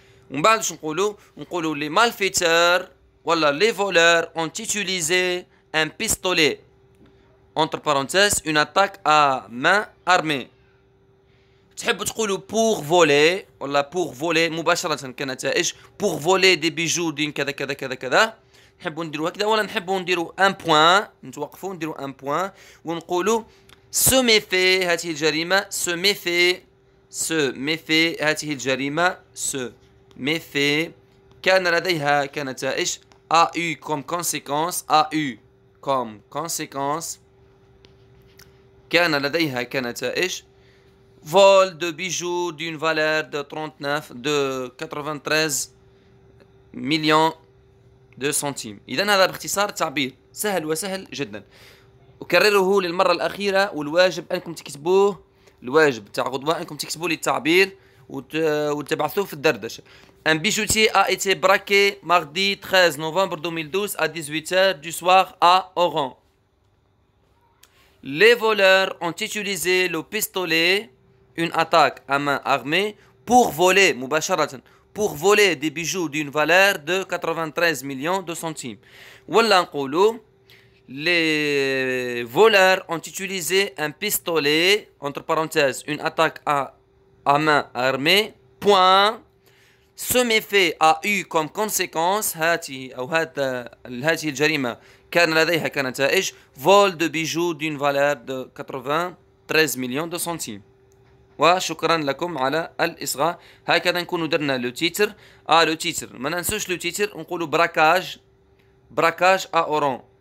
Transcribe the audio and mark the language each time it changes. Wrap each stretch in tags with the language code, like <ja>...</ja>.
<ar>ومن بعد واش نقولوا</ar> <fr>les malfaiteurs ولا les voleurs ont utilisé un pistolet entre parenthèses une attaque à main armée.</fr> <ar>تحبوا تقولوا pour voler ولا pour voler مباشرة كنتائج</ar> <fr>pour voler des bijoux</fr> <ar>دين كذا كذا كذا كذا. نحبوا نديروا هكذا ولا نحبوا نديروا un point نتوقفوا نديروا un point ونقولوا</ar> <fr>ce méfait</fr> <ar>هذه الجريمة ce méfait</ar> <fr>ce méfait</fr> <ar>هذه الجريمة</ar> <fr>ce méfait</fr> <ar>كان لديها كنتائج</ar> <fr>a eu comme conséquence كان لديها كنتائج vol de bijoux d'une valeur de 93 millions de centimes.</fr> <ar>إذا هذا باختصار تعبير سهل وسهل جدا. أكرره للمرة الأخيرة والواجب أنكم تكتبوه الواجب تاع غدوة أنكم تكتبوا لي التعبير وتبعثوه في الدردشة.</ar> <fr>Un bijoutier a été braqué mardi 13 novembre 2012 à 18h du soir à Oran. Les voleurs ont utilisé le pistolet, une attaque à main armée, pour voler,</fr> <ar>مباشرة,</ar> <fr>pour voler des bijoux d'une valeur de 93 millions de centimes.</fr> <ar>ولا نقولوا</ar> <fr>les voleurs ont utilisé un pistolet, entre parenthèses, une attaque à main armée, point. Ce méfait a eu comme conséquence</fr> <ar>هذه الجريمة كان لديها كنتائج</ar> <fr>vol de bijoux d'une valeur de 93 millions de centimes.</fr> <ar>وشكرا لكم على الإصغاء. هكذا نكونوا درنا لو تيتر. لو تيتر ما ننسوش لو تيتر نقولوا براكاج</ar> <fr>à Oran.</fr>